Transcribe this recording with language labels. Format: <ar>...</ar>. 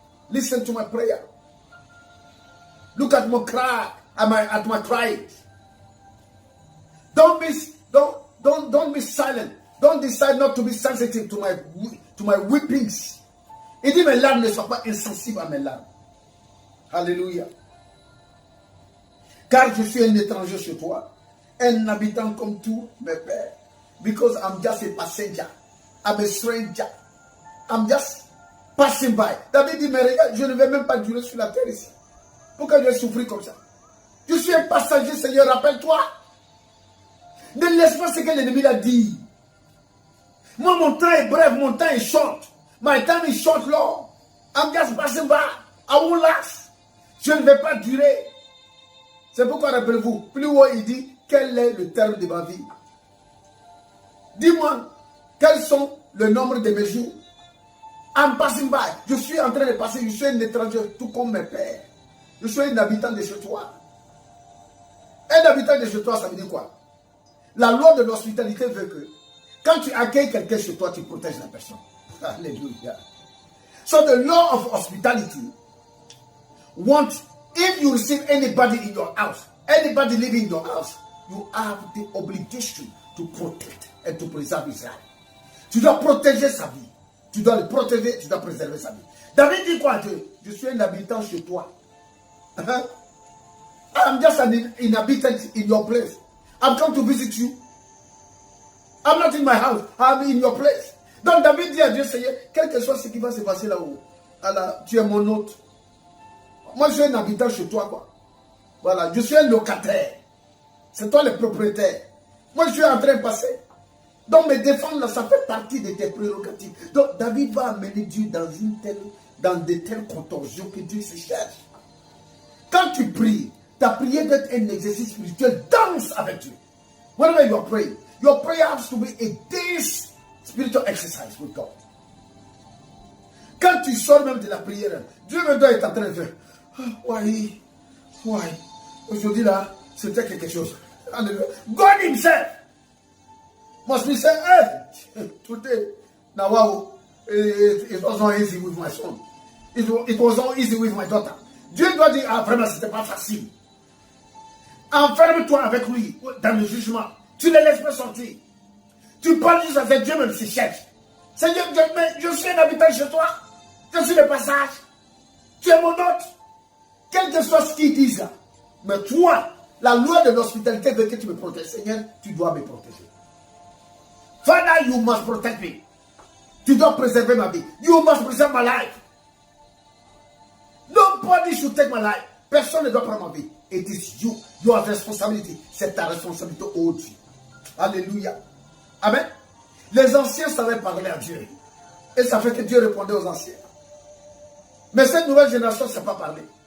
<en>Listen to my prayer. Look at my cry, at my cries. Don't be silent. Don't decide not to be sensitive to my weepings.</en> <fr>Il dit, mes larmes ne soient pas insensibles à mes larmes. Alléluia. Car je suis un étranger chez toi, un habitant comme tous mes pères.</fr> <en>Because I'm just a passenger. I'm a stranger. I'm just passing by.</en> <fr>David dit, mais regarde, je ne vais même pas durer sur la terre ici. Pourquoi je vais souffrir comme ça? Je suis un passager, Seigneur, rappelle-toi. Ne laisse pas ce que l'ennemi a dit. Moi, mon temps est bref, mon temps est short.</fr> <en>My time is short, Lord. I'm just passing by. I won't last.</en> <fr>Je ne vais pas durer. C'est pourquoi, rappelez-vous, plus haut il dit, quel est le terme de ma vie? Dis-moi, quels sont le nombre de mes jours?</fr> <en>I'm passing by.</en> <fr>Je suis en train de passer, je suis un étranger, tout comme mes pères. Je suis un habitant de chez toi. Un habitant de chez toi, ça veut dire quoi? La loi de l'hospitalité veut que quand tu accueilles quelqu'un chez toi, tu protèges la personne. Alléluia.</fr> <en>So the law of hospitality wants, if you receive anybody in your house, anybody living in your house, you have the obligation to protect and to preserve his life.</en> <fr>Tu dois protéger sa vie. Tu dois le protéger, tu dois préserver sa vie. David dit quoi? Je suis un habitant chez toi.</fr> <en>I'm just an inhabitant in your place. I'm come to visit you. I'm not in my house. I'm in your place.</en> <fr>Donc David dit à Dieu, Seigneur, quel que soit ce qui va se passer là-haut, tu es mon hôte. Moi, je suis un habitant chez toi, quoi. Voilà, je suis un locataire. C'est toi le propriétaire. Moi, je suis en train de passer. Donc, me défendre, là, ça fait partie de tes prérogatives. Donc, David va amener Dieu dans de telles contorsions que Dieu se cherche. Quand tu pries, ta prière doit être un exercice spirituel. Danse avec Dieu.</fr> <en>Whenever you are praying, your prayer has to be a day's spiritual exercise with God.</en> <fr>Quand tu sors même de la prière, Dieu me doit être en train de faire. Why? Aujourd'hui là, c'était quelque chose. Hallelujah.</fr> <en>God himself must be saying, hey, today, now wow, it was not easy with my son. It was not easy with my daughter.</en> <fr>Dieu doit dire, ah vraiment, c'était pas facile. Enferme-toi avec lui dans le jugement. Tu ne laisses pas sortir. Tu parles juste avec Dieu, même s'il cherche. Seigneur, je suis un habitant chez toi. Je suis le passage. Tu es mon hôte. Quel que soit ce qu'ils disent là. Mais toi, la loi de l'hospitalité veut que tu me protèges. Seigneur, tu dois me protéger.</fr> <en>Father, you must protect me.</en> <fr>Tu dois préserver ma vie.</fr> <en>You must preserve my life. Nobody should take my life.</en> <fr>Personne ne doit prendre ma vie.</fr> <en>It is you. Your responsibility.</en> <fr>C'est ta responsabilité, oh Dieu. Alléluia. Amen. Les anciens savaient parler à Dieu. Et ça fait que Dieu répondait aux anciens. Mais cette nouvelle génération ne sait pas parler.</fr>